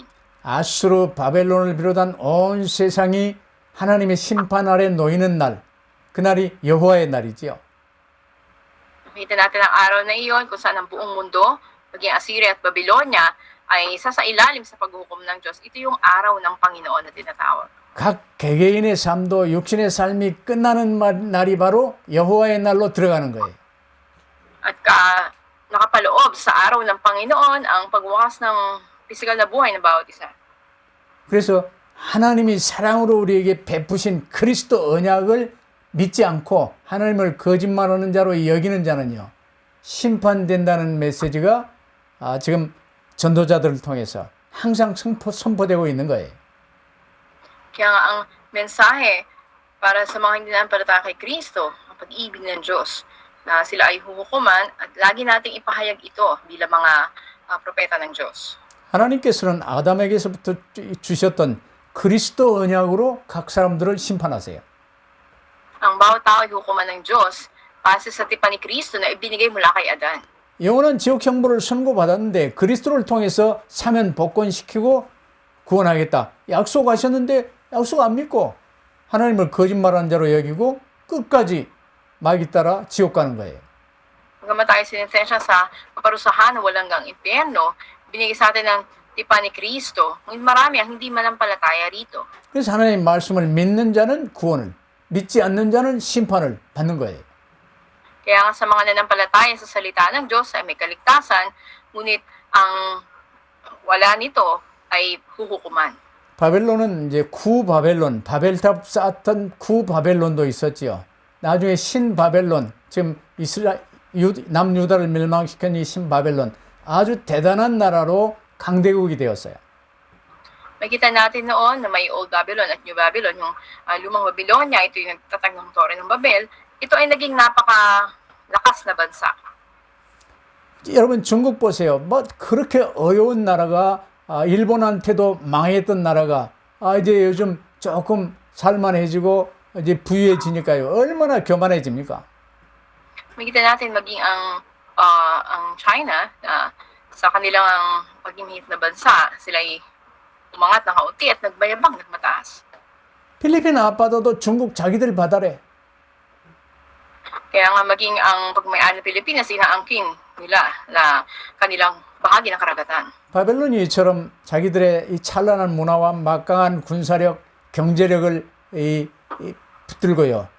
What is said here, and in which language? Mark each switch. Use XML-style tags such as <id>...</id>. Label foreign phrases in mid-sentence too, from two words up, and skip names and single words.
<ko>아수르 바벨론을 비롯한 온 세상이 하나님의 심판 아래 놓이는 날, 그날이 여호와의 날이지요.</ko> <tl>Nakita natin ang araw na iyon kung saan ang buong mundo, maging Assyria at Babylonia, ay sasailalim sa paghuhukom ng Diyos. Ito yung araw ng Panginoon na tinatawag.</tl> <ko>각 개개인의 삶도 육신의 삶이 끝나는 날이 바로 여호와의 날로 들어가는 거예요.</ko> <tl>At nakapaloob sa araw ng Panginoon ang pagwakas ng pisikal na buhay ng bawat isa.</tl> <ko>그래서 하나님이 사랑으로 우리에게 베푸신 그리스도 언약을 믿지 않고 하나님을 거짓말하는 자로 여기는 자는요, 심판된다는 메시지가 지금 전도자들을 통해서 항상 선포되고 있는 거예요.</ko> <tl>Kaya nga ang mensahe para sa mga hindi nanampalataya kay Kristo, ang pag-ibig ng Diyos, na sila ay huhukuman at lagi nating ipahayag ito bilang mga propeta ng Diyos.</tl> <ko>하나님께서는 아담에게서부터 주셨던 그리스도 언약으로 각 사람들을 심판하세요.</ko> <tl>Ang bawat tao ay hukuman ng Diyos base sa tipan ni Kristo na ibinigay mula kay Adan.</tl> <ko>영원한 지옥 형벌을 선고받았는데 그리스도를 통해서 사면 복권시키고 구원하겠다. 약속하셨는데 약속 안 믿고 하나님을 거짓말하는 자로 여기고 끝까지 마귀 따라 지옥 가는 거예요.</ko> <tl>Bagamat tayo sinintensya sa kaparusahan na walang hanggang impyerno, binigay sa atin ng tipan ni Kristo. Ngunit marami ang hindi manampalataya rito.</tl> <ko>그래서 하나님 말씀을 믿는 자는 구원을, 믿지 않는 자는 심판을 받는 거예요.</ko> <tl>Kaya nga sa mga nanampalataya sa salita ng Diyos ay may kaligtasan, ngunit ang wala nito ay huhukuman.</tl> <ko>바벨론은 이제 구바벨론, 바벨탑 쌓았던 구바벨론도 있었지요. 나중에 신바벨론, 지금 남유다를 멸망시킨 이 신바벨론, 아주 대단한 나라로 강대국이 되었어요.</ko> <tl>Makita natin noon na may Old Babylon at New Babylon, yung lumang Babylonia, ito yung nagtatag ng Tore ng Babel, ito ay naging napakalakas na bansa.</tl> <ko>여러분 중국 보세요. 뭐 그렇게 어려운 나라가 일본한테도 망했던 나라가 이제 요즘 조금 살만해지고 이제 부유해지니까요. 얼마나 교만해집니까?</ko> <tl>Makita natin maging ang China na sa kanilang pagimihit na bansa, sila ay umangat ng kaunti at nagbayabang, nagmataas.</tl> <ko>필리핀 아빠도 중국 자기들 바다래.</ko> <tl>Kaya nga maging ang pagmayari ng Pilipinas, inaangkin nila na kanilang bahagi ng karagatan.</tl> <ko>바벨론이처럼 자기들의 이 찬란한 문화와 막강한 군사력, 경제력을 붙들고요.</ko>